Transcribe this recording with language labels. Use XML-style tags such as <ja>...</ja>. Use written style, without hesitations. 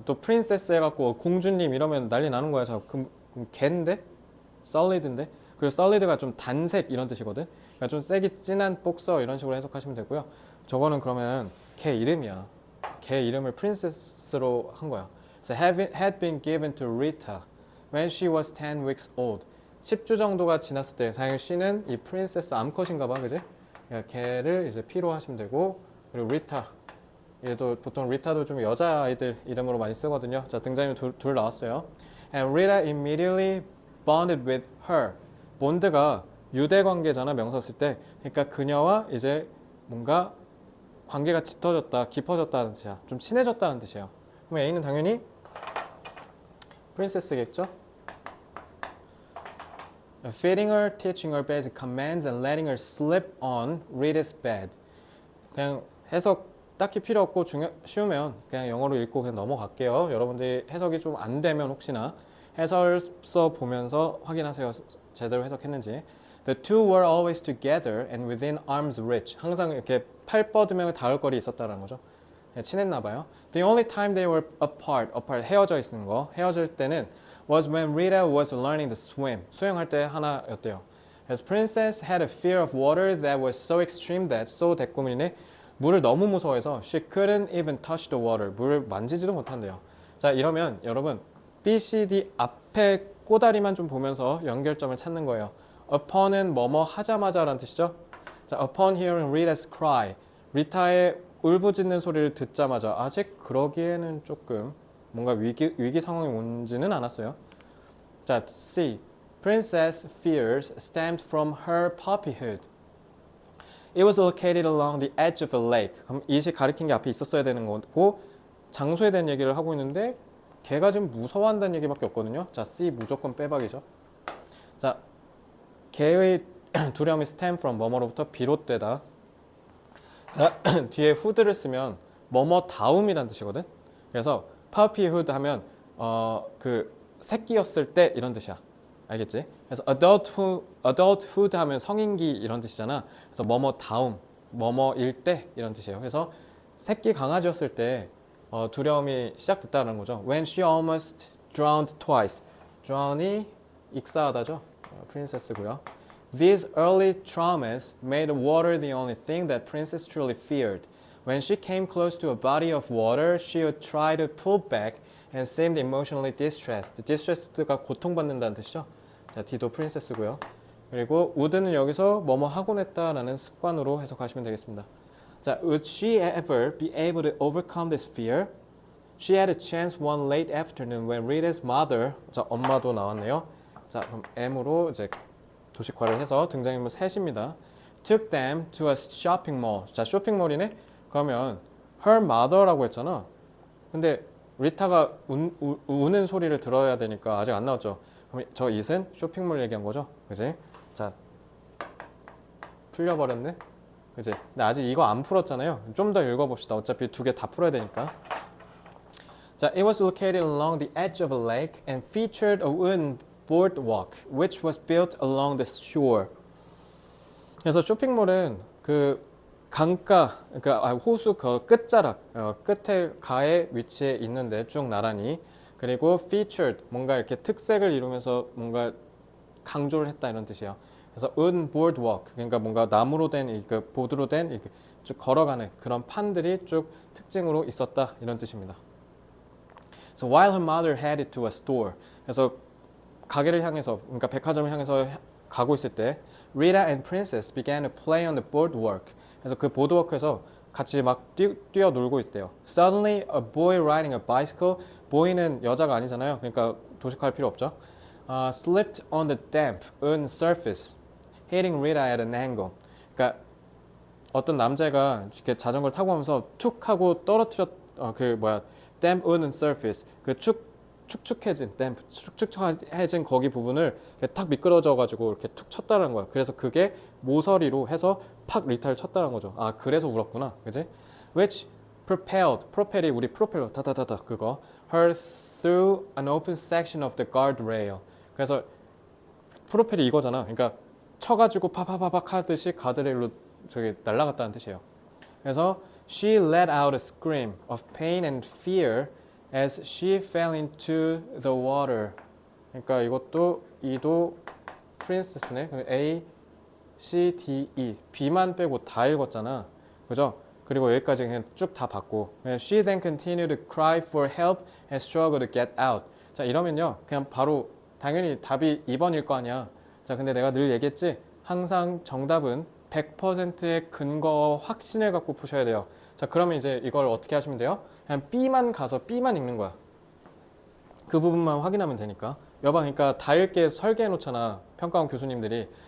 <ko>또 princess 해갖고 공주님 이러면 난리 나는 거야. 자, 그럼 개인데? solid인데? 그리고 solid가 좀 단색 이런 뜻이거든. 그러니까 좀 세기 진한 복서 이런 식으로 해석하시면 되고요. 저거는 그러면 개 이름이야. 개 이름을 princess로 한 거야.</ko> <en>So had been given to Rita when she was 10 weeks old.</en> <ko>10주 정도가 지났을 때 사실 she는 이 princess 암컷인가 봐. 그지? 그러니까 걔를 이제 P로 하시면 되고 그리고 Rita 얘도 보통 리타도 좀 여자아이들 이름으로 많이 쓰거든요. 자, 등장인물 둘 나왔어요.</ko> <en>And Rita immediately bonded with her.</en> <ko>본드가 유대 관계잖아, 명사 쓸 때. 그러니까 그녀와 이제 뭔가 관계가 짙어졌다, 깊어졌다는 뜻이야. 좀 친해졌다는 뜻이에요. 그럼 A는 당연히 프린세스겠죠?</ko> <en>Feeding her, teaching her basic commands and letting her slip on Rita's bed.</en> <ko>그냥 해석 딱히 필요 없고 쉬우면 그냥 영어로 읽고 그냥 넘어갈게요. 여러분들이 해석이 좀 안 되면 혹시나 해설서 보면서 확인하세요. 제대로 해석했는지.</ko> <en>The two were always together and within arm's reach.</en> <ko>항상 이렇게 팔 뻗으면 닿을 거리 있었다는 거죠. 친했나 봐요.</ko> <en>The only time they were apart</en> <ko>헤어져 있는 거. 헤어질 때는</ko> <en>was when Rita was learning to swim.</en> <ko>수영할 때 하나였대요.</ko> <en>As princess had a fear of water that was so extreme that so 대꾸미네.</en> <ko>물을 너무 무서워해서</ko> <en>she couldn't even touch the water.</en> <ko>물을 만지지도 못한대요. 자, 이러면 여러분 B, C, D 앞에 꼬다리만 좀 보면서 연결점을 찾는 거예요. upon은 뭐뭐 하자마자라는 뜻이죠.</ko> <en>자, upon hearing Rita's cry.</en> <ko>리타의 울부짖는 소리를 듣자마자 아직 그러기에는 조금 뭔가 위기 상황이 온지는 않았어요. 자, C.</ko> <en>Princess fears stemmed from her puppyhood. It was located along the edge of a lake.</en> <ko>그럼 이시 가리킨 게 앞에 있었어야 되는 거고 장소에 대한 얘기를 하고 있는데 걔가 지금 무서워한다는 얘기밖에 없거든요. 자, C 무조건 빼박이죠. 자, 걔의 두려움이 stem from 뭐뭐로부터 비롯되다. 자, 뒤에 hood를 쓰면 뭐뭐 다음이란 뜻이거든. 그래서 puppyhood 하면 그 새끼였을 때 이런 뜻이야. 알겠지? 그래서 adulthood 하면 성인기 이런 뜻이잖아. 그래서 뭐뭐 다음, 뭐뭐일 때 이런 뜻이에요. 그래서 새끼 강아지였을 때 두려움이 시작됐다는 거죠.</ko> <en>When she almost drowned twice.</en> <ko>drown이 익사하다죠. 프린세스고요.</ko> <en>These early traumas made water the only thing that Princess truly feared. When she came close to a body of water, she would try to pull back and seemed emotionally distressed.</en> <ko>Distressed가 고통받는다는 뜻이죠. 자, D도 프린세스고요. 그리고 would는 여기서 뭐뭐 하곤 했다라는 습관으로 해석하시면 되겠습니다.</ko> <en>자, would she ever be able to overcome this fear? She had a chance one late afternoon when Rita's mother,</en> <ko>자, 엄마도 나왔네요. 자, 그럼 M으로 이제 도식화를 해서 등장인물 셋입니다.</ko> <en>Took them to a shopping mall.</en> <ko>자, 쇼핑몰이네? 그러면 her mother라고 했잖아. 근데 리타가 우는 소리를 들어야 되니까 아직 안 나왔죠. 그럼 저 it은 쇼핑몰 얘기한 거죠. 그지? 자, 풀려버렸네. 그지? 근데 아직 이거 안 풀었잖아요. 좀 더 읽어봅시다. 어차피 두 개 다 풀어야 되니까.</ko> <en>자, it was located along the edge of a lake and featured a wooden boardwalk, which was built along the shore.</en> <ko>그래서 쇼핑몰은 그 강가, 그러니까 호수 그 끝자락, 끝에 가에 위치해 있는데 쭉 나란히. 그리고 featured, 뭔가 이렇게 특색을 이루면서 뭔가 강조를 했다 이런 뜻이에요. 그래서 wooden boardwalk, 그러니까 뭔가 나무로 된, 그 보드로 된 쭉 걸어가는 그런 판들이 쭉 특징으로 있었다 이런 뜻입니다.</ko> <en>So while her mother headed to a store,</en> <ko>그래서 가게를 향해서, 그러니까 백화점을 향해서 가고 있을 때,</ko> <en>Rita and Princess began to play on the boardwalk.</en> <ko>그래서 그 보드워크에서 같이 막 뛰어놀고 있대요.</ko> <en>Suddenly, a boy riding a bicycle.</en> <ko>boy는 여자가 아니잖아요. 그러니까 도식화할 필요 없죠.</ko> <en>Slipped on the damp, uneven surface, hitting Rita at an angle.</en> <ko>그러니까 어떤 남자가 이렇게 자전거를 타고 오면서 툭 하고</ko> <en>damp uneven surface,</en> <ko>그 축축해진, damp, 축축해진 거기 부분을 탁 미끄러져가지고 이렇게 툭 쳤다는 거야. 그래서 그게 모서리로 해서 팍 리타를 쳤다는 거죠. 아, 그래서 울었구나, 그지?</ko> <en>Which propelled,</en> <ko>프로펠이 우리 프로펠러, 다다다다 그거,</ko> <en>her through an open section of the guardrail.</en> <ko>그래서 프로펠이 이거잖아. 그러니까 쳐가지고 파파파팍 하듯이 가드레일로 저기 날아갔다는 뜻이에요.</ko> <en>그래서 she let out a scream of pain and fear as she fell into the water.</en> <ko>그러니까 이것도 E도 프린세스네. A, C, D, E. B만 빼고 다 읽었잖아. 그죠? 그리고 여기까지 그냥 쭉 다 봤고.</ko> <en>She then continued to cry for help and struggle to get out.</en> <ko>자, 이러면요. 그냥 바로 당연히 답이 2번일 거 아니야. 자, 근데 내가 늘 얘기했지. 항상 정답은 100%의 근거와 확신을 갖고 푸셔야 돼요. 자, 그러면 이제 이걸 어떻게 하시면 돼요? 그냥 B만 가서 B만 읽는 거야. 그 부분만 확인하면 되니까. 여봐, 그러니까 다 읽게 설계해 놓잖아. 평가원 교수님들이.</ko>